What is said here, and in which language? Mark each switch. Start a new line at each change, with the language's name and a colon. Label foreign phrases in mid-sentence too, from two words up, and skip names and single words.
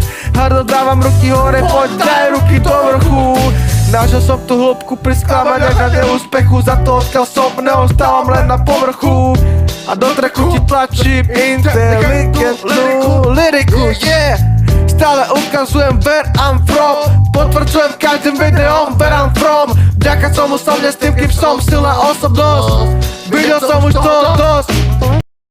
Slovak: Hardo dávam ruky hore, poď daj ruky do vrchu. Našiel som tú hĺbku pri sklamaniach a neúspechu, za to odkiaľ som neostávam len na povrchu. A do treku ti tlačím inteligentnú lyriku, yeah.
English: Stále ukazujem where I'm from. Potvrdzujem každým videom where I'm from.
Slovak: Vďaka tomu som dnes tým, kým som, silná osobnosť. Videl som už toho dosť.